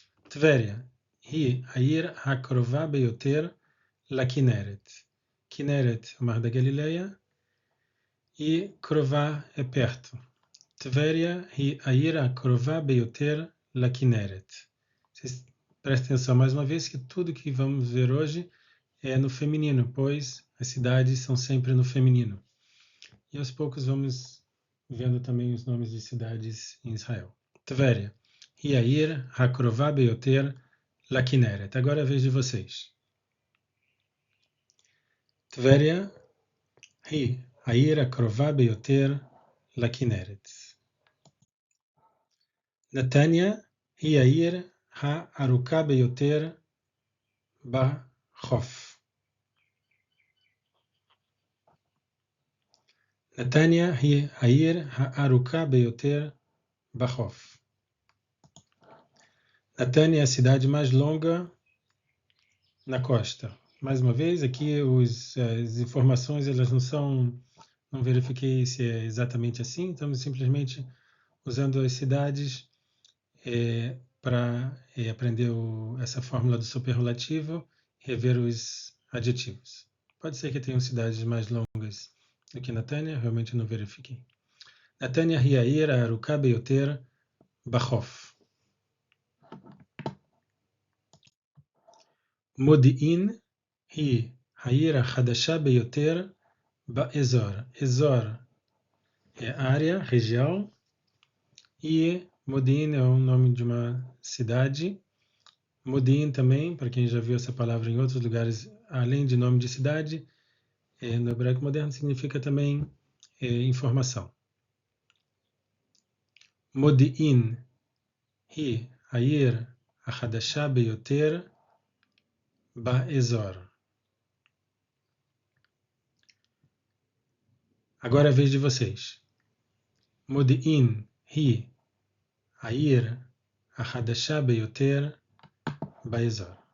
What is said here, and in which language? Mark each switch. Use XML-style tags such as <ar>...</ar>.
<he>Tveria hi העיר הקרובה ביותר לכנרת.</he> <pt>Kineret é o mar da Galileia e Krová é perto.</pt> <he>Tveria hi העיר הקרובה ביותר לכנרת.</he> <pt>Vocês prestem atenção mais uma vez que tudo que vamos ver hoje é no feminino, pois as cidades são sempre no feminino. E aos poucos vamos vendo também os nomes de cidades em Israel.</pt> <he>Tveria hi העיר הקרובה ביותר לכנרת.</he> <pt>Agora é a vez de vocês.</pt> <he>Tveria hi העיר הקרובה ביותר לכנרת. נתניה היא העיר הארוכה ביותר בחוף. נתניה היא העיר הארוכה ביותר בחוף.</he> <pt>Netânia é a cidade mais longa na costa. Mais uma vez, aqui as informações elas não verifiquei se é exatamente assim, estamos simplesmente usando as cidades para aprender essa fórmula do superlativo e rever os adjetivos. Pode ser que tenham cidades mais longas do que Netânia, realmente não verifiquei.</pt> <he>Netânia היא העיר הארוכה ביותר בחוף. מודיעין היא העיר החדשה ביותר באזור.</he> <pt>אזור é área, região, e Modi'in é o nome de uma cidade. Modi'in também, para quem já viu essa palavra em outros lugares, além de nome de cidade, no hebraico moderno significa também informação.</pt> <he>Modi'in hi העיר החדשה ביותר באזור.</he> <pt>Agora é a vez de vocês.</pt> <he>מודיעין היא העיר החדשה ביותר באזור.</he>